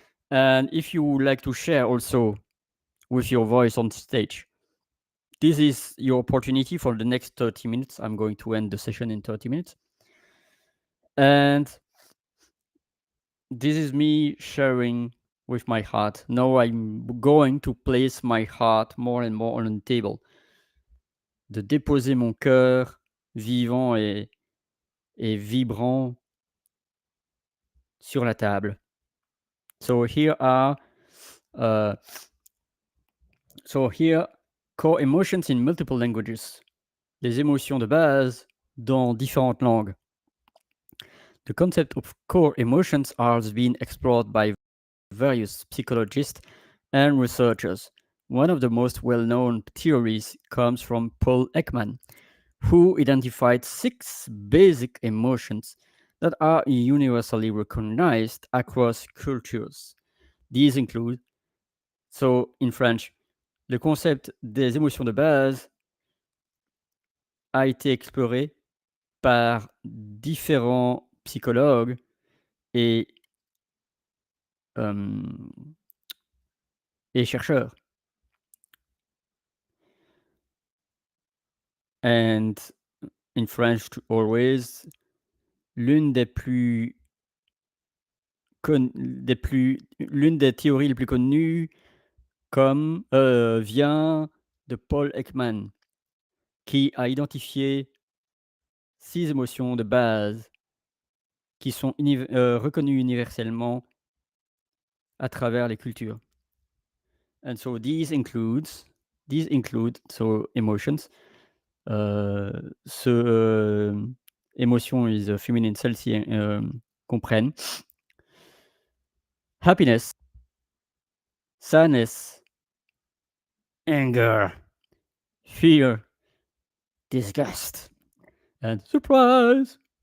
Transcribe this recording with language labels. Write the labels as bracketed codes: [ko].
[en] And if you would like to share also with your voice on stage, this is your opportunity for the next 30 minutes. I'm going to end the session in 30 minutes. And this is me sharing with my heart. Now I'm going to place my heart more and more on the table. [fr] De déposer mon cœur vivant et vibrant sur la table. [en] So here are uh, so here core emotions in multiple languages. [fr] Les émotions de base dans différentes langues. [en] The concept of core emotions has been explored by various psychologists and researchers. One of the most well-known theories comes from Paul Ekman, who identified 6 basic emotions that are universally recognized across cultures. These include, so in French, [fr] le concept des émotions de base a été exploré par différents psychologues et, euh, et chercheurs. [en] And in French, always, [fr] l'une des plus l'une des théories les plus connues comme vient de Paul Ekman, qui a identifié 6 émotions de base qui sont reconnues universellement à travers les cultures. [en] And so these include so emotions. Émotion is a feminine, [fr] celle-ci comprennent [en] happiness, sadness, anger, fear, disgust, and surprise.